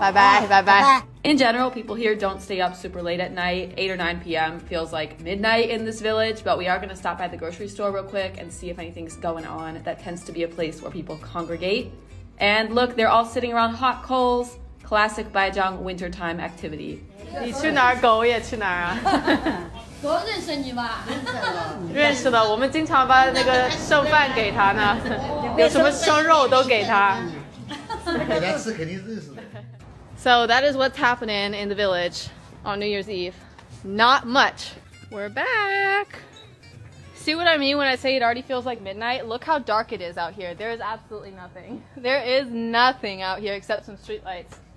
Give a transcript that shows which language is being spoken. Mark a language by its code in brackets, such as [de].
[zh] 拜拜，拜拜。 [en] In general, people here don't stay up super late at night. 8 or 9 p.m. feels like midnight in this village, but we are going to stop by the grocery store real quick and see if anything's going on. That tends to be a place where people congregate. And look, they're all sitting around hot coals. Classic Baizhang wintertime activity. [zh] 你去哪儿，狗也去哪儿啊？我认识你吧？认识的，我们经常把那个剩饭给他呢，有什么生肉都给他。给他吃肯定认识的。 [en] So that is what's happening in the village on New Year's Eve. Not much. We're back. See what I mean when I say it already feels like midnight? Look how dark it is out here. There is absolutely nothing. There is nothing out here except some streetlights.